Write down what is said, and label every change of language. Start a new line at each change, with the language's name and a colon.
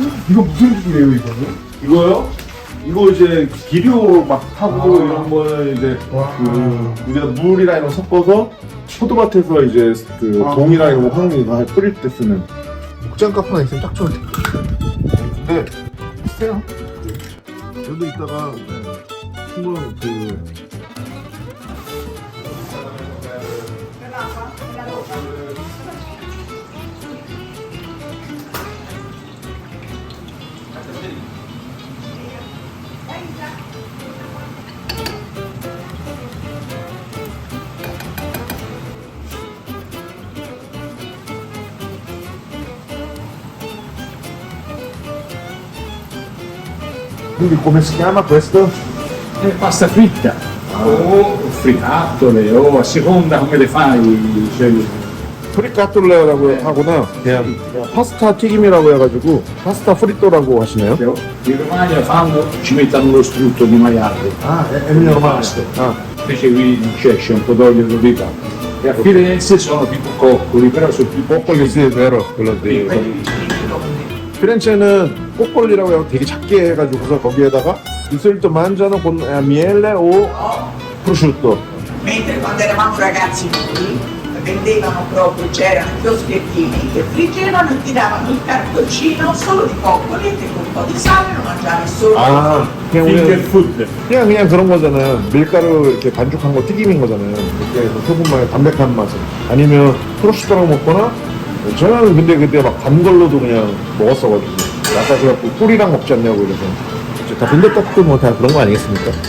Korean: 이거 무슨 기계예요, 이거는? 이거요? 이거 이제 기류 막 하고 이런 거는 이제 우리가 물이랑 이런 거 섞어서 포도밭에서 이제 그 동이랑 이런 거 황리 다 뿌릴 때 쓰는 국장 카프나 있으면 딱 좋은데. 근데 비싸요. 저도 이따가 한번 그
Italian: quindi come si chiama questo? Pasta fritta o frittatole o a seconda come le fai, scegli.
Korean: 프리카톨레라고 하거나 그냥 파스타 튀김이라고 해가지고 파스타 프리토라고 하시네요.
Italian: In Romagna fanno, ci mettono lo strutto di maiale, è il pasto. 아, Invece qui non c'è un po' d'olio d'oliva. E a Firenze sono tipo coccoli, però sono più
Korean: 꼬꼬리
Italian: sì, vero, quello di
Korean: 피렌체는 꼬꼬리라고 해서 되게 작게 해가지고서 거기에다가 이solito mangiano con miele o prosciutto.
Italian: Mentre quando eravamo ragazzi noi vendevano proprio, c'erano i chioschettini che friggevano e ti davano il cartoncino solo di coccoli e te con un po' di sale lo mangiavi solo.
Korean: 아, 그냥
English: finger
Korean: 우리는
English: food.
Korean: 그냥 그런 거잖아요. 밀가루 이렇게 반죽한 거 튀김인 거잖아요. 이렇게 해서 소금만의 담백한 맛을. 아니면 프로슈토랑 먹거나 저는 근데 그때 막 단 걸로도 그냥 먹었어가지고 아까 그래갖고 꿀이랑 먹지 않냐고 이래서 다 빈대떡도 뭐 다 그런 거 아니겠습니까?